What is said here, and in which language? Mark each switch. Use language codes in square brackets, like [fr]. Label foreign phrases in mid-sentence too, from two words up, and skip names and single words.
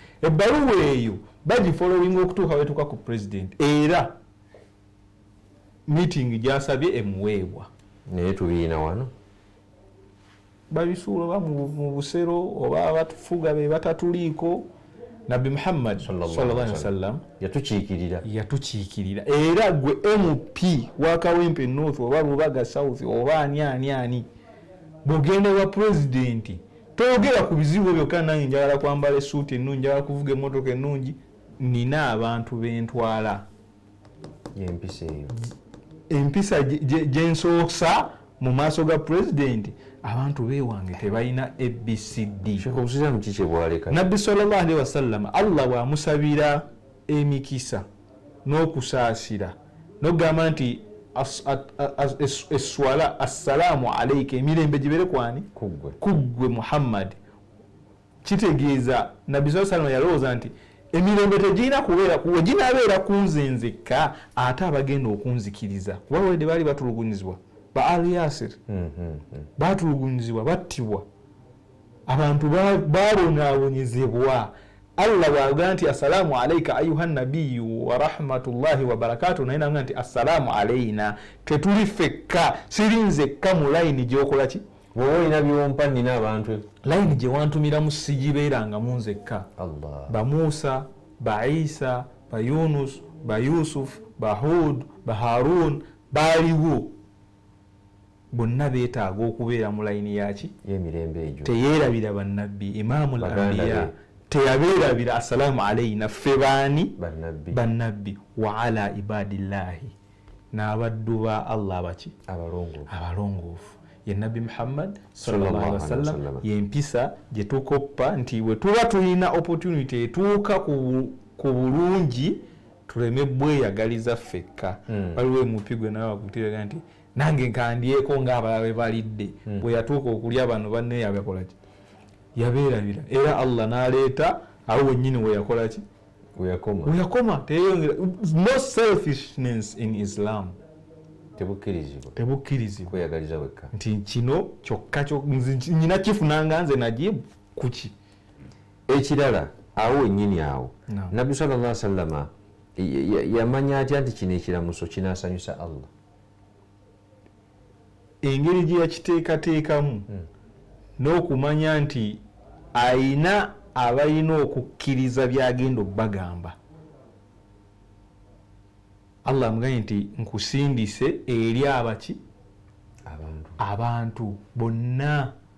[lg] Ebbaluwa eyo bagifollowinga okutuuka wetuuka ku president era meeting gyasabye emuweebwa naye tubiina wano babisuula oba mu busero oba abatufuga be batatuliiko. Nabbi Muhammad [ar] صلى الله عليه وسلم [lg] yatukiikirira era gwe MP wa Kawempe North oba Lubaga South oba ani bw'ogenda wa president toyogera ku bizibu byokka nange njagala kwambala essuuti ennungi njagala kuvuga emmotoka ennungi nina abantu bentwala empisa gyensoosa mu maaso ga president abantu bewange tebalina ABCD. Nabbi [ar] صلى الله عليه وسلم [lg] Allah bw'amusabira emikisa n'okusaasira nogamba nti eswala [ar] السلام عليك [lg] emirembe gibere kwani kuggwe Muhammad kitegeeza nabbi [ar] صلى الله عليه وسلم [lg] yalowooza nti emirembe tegirina kubeera kuwe ginaabeera kunze nzekka ate abagenda okunzikiriza kuba wedde baali batulugunyizibwa ba Ali Yasir batulugunyizibwa battibwa abantu babonaabonyezebwa Allah bw'agamba nti [ar] السلام عليك أيها النبي ورحمة الله وبركاته [lg] naye nagamba nti [ar] السلام علينا [lg] tetuli fekka sirinzekka mu layini gy'okola ki wowe olina byompa nina abantu layini gye wantumiramu sigibeerangamu nzekka ba Musa ba Isa ba Yunus ba Yusuf ba Hud ba Harun baaliwo bonna beetaaga okubeera mu layini yaki y'emirembe egyo teyeerabira bannabbi [ar] إمام الأنبياء [lg] teyabeerabira [ar] السلام علينا [lg] ffe baani bannabbi [ar] وعلى عباد الله [lg] n'abaddu ba Allah baki abalongoofu ye nabbi Muhammad [ar] صلى الله عليه وسلم [lg] y'empisa gye tukoppa nti bwe tuba tulina opportunity etuuka ku bulungi tuleme bweyagaliza ffekka waliwo emupigwe nawe wakutiraga nti nange nkandyeko ng'abalala balidde bwe yatuuka okulya bano banne yabakola ki yabeerabira era Allah n'aleeta awo wennyini we yakola ki weyakoma teyongera [en] no selfishness in Islam [lg] tebukkirizibwa kweyagaliza wekka nti kino kyokka nyina kifunanga nze najibu kuki ekirala awo wennyini awo nabbi [ar] صلى الله عليه وسلم [lg] yamanya atya nti kino ekiramuso kinaasanyusa Allah engeri gye yakiteekateekamu n'okumanya nti ayina abalina okukkiriza byagenda obbagamba Allah amugambye nti nkusindise eri abaki abantu bonna